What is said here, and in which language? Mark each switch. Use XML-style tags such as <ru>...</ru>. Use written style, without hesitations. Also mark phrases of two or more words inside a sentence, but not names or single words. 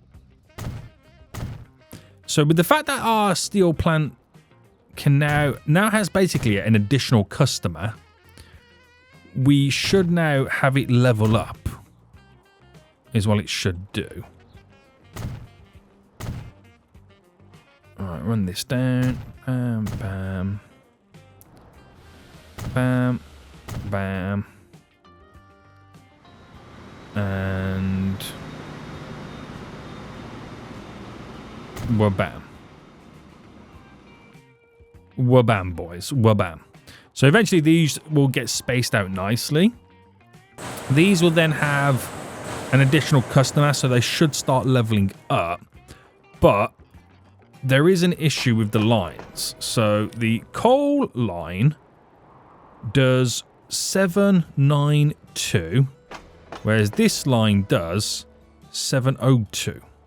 <en>So with the fact that our steel plant can now has basically an additional customer, we should now have it level up. Is what it should do. Alright, run this down. Bam, bam. Bam, bam. And wabam. Wabam, boys. Wabam. So eventually these will get spaced out nicely. These will then have an additional customer, so they should start leveling up. But there is an issue with the lines. So the coal line does 792, whereas this line does 702.</en>